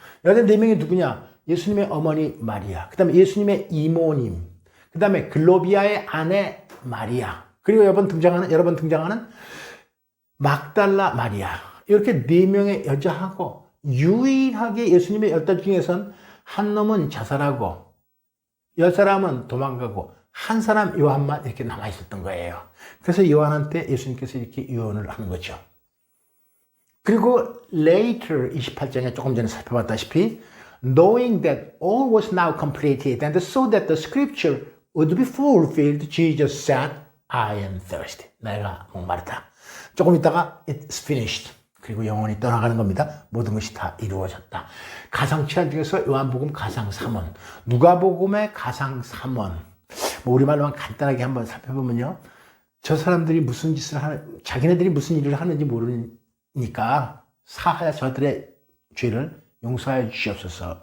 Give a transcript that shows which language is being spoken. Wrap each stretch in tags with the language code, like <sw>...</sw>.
<ko>여자 4명이 누구냐? 예수님의 어머니 마리아, 그 다음에 예수님의 이모님, 그 다음에 글로비아의 아내 마리아, 그리고 여러 번 등장하는 막달라 마리아. 이렇게 4명의 여자하고 유일하게 예수님의 10딸 중에선 한 놈은 자살하고 10사람은 도망가고 한 사람 요한만 이렇게 남아있었던 거예요. 그래서 요한한테 예수님께서 이렇게 유언을 하는 거죠. 그리고</ko> <en>later</en> <ko>28장에 조금 전에 살펴봤다시피</ko> <en>knowing that all was now completed and so that the scripture would be fulfilled, Jesus said, I am thirsty.</en> <ko>내가 목마르다. 조금 있다가</ko> <en>it's finished.</en> <ko>그리고 영원히 떠나가는 겁니다. 모든 것이 다 이루어졌다. 가상치안 중에서 요한복음 가상 3원, 누가복음의 가상 3원. 우리말로만 간단하게 한번 살펴보면요. 저 사람들이 무슨 짓을 자기네들이 무슨 일을 하는지 모르니까 사하여 저들의 죄를 용서하여 주시옵소서.</ko>